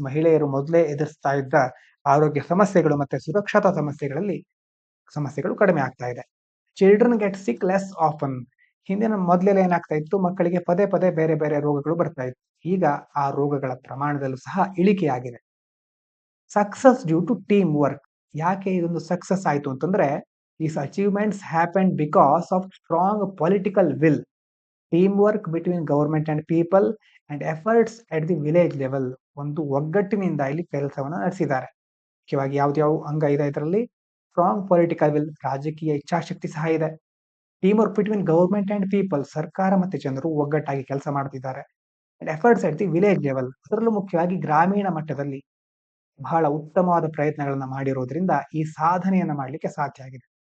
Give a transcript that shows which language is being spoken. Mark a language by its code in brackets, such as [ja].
[kn] ಮಹಿಳೆಯರು ಮೊದಲೇ ಎದುರಿಸ್ತಾ ಇದ್ದ ಆರೋಗ್ಯ ಸಮಸ್ಯೆಗಳು ಮತ್ತೆ ಸುರಕ್ಷತಾ ಸಮಸ್ಯೆಗಳು ಕಡಿಮೆ ಆಗ್ತಾ ಇದೆ. [en] Children get sick less often. [kn] ಹಿಂದಿನ ಮೊದಲೆಲ್ಲ ಏನಾಗ್ತಾ ಇತ್ತು, ಮಕ್ಕಳಿಗೆ ಪದೇ ಪದೇ ಬೇರೆ ಬೇರೆ ರೋಗಗಳು ಬರ್ತಾ ಇತ್ತು. ಈಗ ಆ ರೋಗಗಳ ಪ್ರಮಾಣದಲ್ಲೂ ಸಹ ಇಳಿಕೆಯಾಗಿದೆ. [en] Success due to team work. [kn] ಯಾಕೆ ಇದೊಂದು ಸಕ್ಸಸ್ ಆಯ್ತು ಅಂತಂದ್ರೆ, [en] these achievements happened because of strong political will, teamwork between government and people and efforts at the village level. [kn] ಒಂದು ಒಗ್ಗಟ್ಟಿನಿಂದ ಇಲ್ಲಿ ಕೆಲಸವನ್ನ ನಡೆಸಿದ್ದಾರೆ. ಮುಖ್ಯವಾಗಿ ಯಾವ್ದ್ಯಾವ ಅಂಗ ಇದೆ ಇದರಲ್ಲಿ, [en] strong political will, [kn] ರಾಜಕೀಯ ಇಚ್ಛಾಶಕ್ತಿ ಸಹ ಇದೆ. [en] team work between government and people, [kn] ಸರ್ಕಾರ ಮತ್ತೆ ಜನರು ಒಗ್ಗಟ್ಟಾಗಿ ಕೆಲಸ ಮಾಡ್ತಿದ್ದಾರೆ. [en] and efforts at the village level, [kn] ಅದರಲ್ಲೂ ಮುಖ್ಯವಾಗಿ ಗ್ರಾಮೀಣ ಮಟ್ಟದಲ್ಲಿ ಬಹಳ ಉತ್ತಮವಾದ ಪ್ರಯತ್ನಗಳನ್ನ ಮಾಡಿರೋದ್ರಿಂದ ಈ ಸಾಧನೆಯನ್ನ ಮಾಡಲಿಕ್ಕೆ ಸಾಧ್ಯ ಆಗಿದೆ.